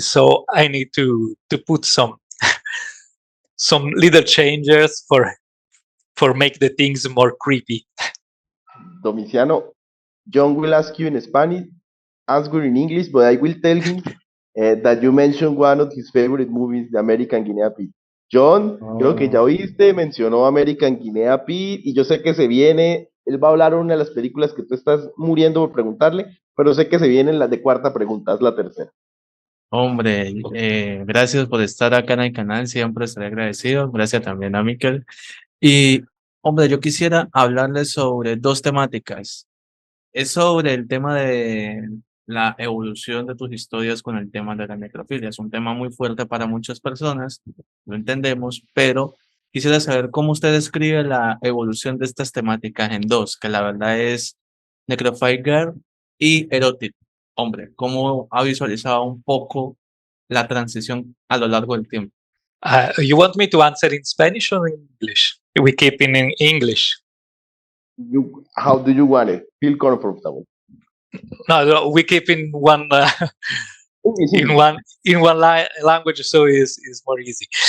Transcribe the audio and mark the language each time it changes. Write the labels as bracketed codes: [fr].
[en] So I need to put some little changes for make the things more creepy. Domiziano, Jhon will ask you in Spanish, answer in English, but I will tell him that you mentioned one of his favorite movies, The American Guinea Pig. [es] Jhon, creo que ya oíste, mencionó American Guinea Pig, y yo sé que se viene, él va a hablar de una de las películas que tú estás muriendo por preguntarle, pero sé que se vienen las de cuarta pregunta, es la tercera. Hombre, gracias por estar acá en el canal, siempre estaré agradecido. Gracias también a Miquel. Y, hombre, yo quisiera hablarles sobre dos temáticas. Es sobre el tema de la evolución de tus historias con el tema de la necrofilia. Es un tema muy fuerte para muchas personas, lo entendemos, pero quisiera saber cómo usted describe la evolución de estas temáticas en dos, que la verdad es Necrophile Girl y Erotic. Hombre, ¿cómo ha visualizado un poco la transición a lo largo del tiempo? [en] You want me to answer in Spanish or in English? We keep in English. How do you want it? Feel comfortable. No, we keep in one English, in one language, so is more easy.